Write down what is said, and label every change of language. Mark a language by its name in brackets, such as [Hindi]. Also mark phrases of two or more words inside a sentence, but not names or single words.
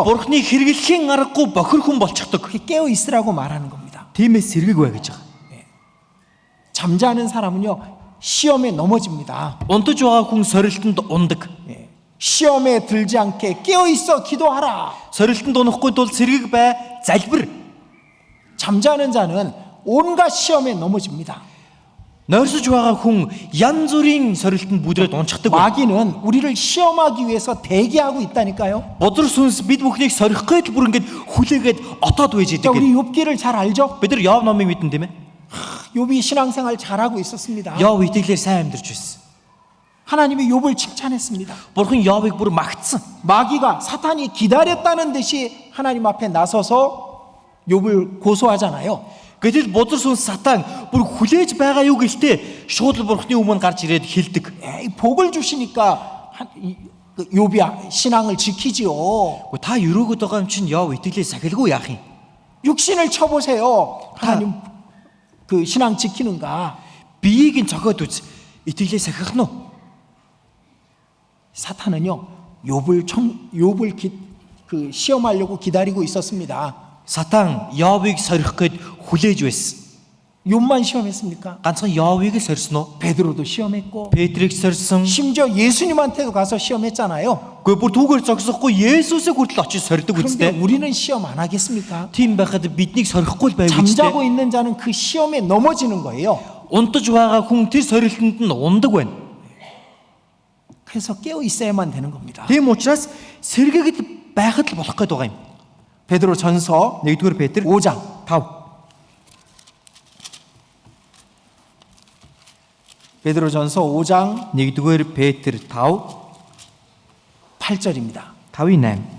[Mongolian] Бурхны хэрэглэхийн аргагүй бохир хүн болчихдог. [Korean] 그게 깨어 있으라고 말하는 겁니다. [Mongolian] Тиймээс сэргэг бай гэж байгаа. [Korean] 잠자는 사람은요 시험에 넘어집니다. [Mongolian] Унтаж байгаа хүн сорилтонд ундаг. [Korean] 시험에 들지 않게 깨어 있어 기도하라. [Mongolian] Сорилтонд унахгүй тул сэргэг бай, залбир. [Korean] 잠자는 자는 온갖 시험에 넘어집니다. [Mongolian] Нойрсож байгаа хүн янз бүрийн сорилтонд бүдрээд унцдаг. [Korean] 마귀는 우리를 시험하기 위해서 대기하고 있다니까요. [Mongolian] Бодрор сүнс бид бүхнийг сорих гээд бүр ингэж хүлээгээд отоод байж [Korean] 자, [Mongolian] идэг. [Korean] 우리 욥기를 잘 알죠? [Mongolian] Бид нар Йов номыг мэдэн тийм ээ. [Korean] 욥이 신앙생활 잘하고 있었습니다. [Mongolian] Йов итгэлээр сайн амьдарч байсан. [Korean] 하나님이 욥을 칭찬했습니다. [Mongolian] Бурхан Йовыг бүр магтсан. [Korean] 마귀가 사탄이 기다렸다는 듯이 하나님 앞에 나서서 욥을 고소하잖아요. [Mongolian] Гэтэл бодрор сүнс сатан бүр хүлээж байгаа юу гэлтэй шууд л Бурханы өмнө гарч ирээд хэлдэг. [Korean] 에이, 복을 주시니까 욥이 신앙을 지키지요. [Mongolian] Та өрөөгд байгаа юм чинь Йов итгэлээ сахилгүй яах юм? [Korean] 육신을 쳐보세요. 하나님 그 신앙 지키는가? [Mongolian] Биеийг нь цохоод үз. Итгэлээ сахих нь уу? [Korean] 사탄은요 욥을 그 시험하려고 기다리고 있었습니다. [Mongolian] Сатан Йовыг сорих гээд хүлээж байсан. [Korean] 욥만 시험했습니까? [Mongolian] Ганцхан Йовыг л сорьсон уу? [Korean] 베드로도 시험했고 [Mongolian] Петрийг сорьсон. [Korean] 심지어 예수님한테도 가서 시험했잖아요. [Mongolian] Гэхдээ бүр түүгээр зогсохгүй Есүсийг хүртэл очиж сордог [Korean] 그런데 [Mongolian] үстэй. [Korean] 우리는 시험 안 하겠습니까? [Mongolian] Тийм байхад биднийг сорихгүй л байв [Korean] 잠자고 [Mongolian] үстэй. [Korean] 있는 자는 그 시험에 넘어지는 거예요. [Mongolian] Унтаж байгаа хүн тэр сорилтонд нь ундаг байна. [Korean] 그래서 깨어 있어야만 되는 겁니다. [Mongolian] Тийм учраас сэргэгэд байхад л болох гээд байгаа юм. [Korean] 베드로 전서 [Mongolian] 1-р Петр [Korean] 5장 [Mongolian] 5. [Korean] 베드로 전서 5장 [Mongolian] 1-р Петр 5 [Korean] 8절입니다. [Mongolian] 5-8.